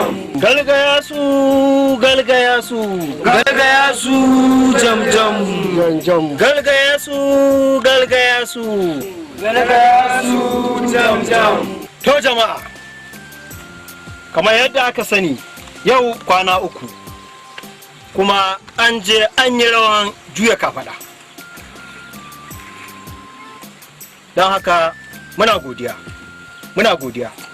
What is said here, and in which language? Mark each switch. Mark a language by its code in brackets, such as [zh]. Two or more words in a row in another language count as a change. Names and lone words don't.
[ha] galgaya su, galgaya su, Galgaya su, jam jam. galgaya su, galgaya su. Galgaya su, jam jam. To jama'a, kamar yadda aka sani yau kwana uku kuma an je an yi rawan juya kafada. Don haka muna godiya. Muna godiya.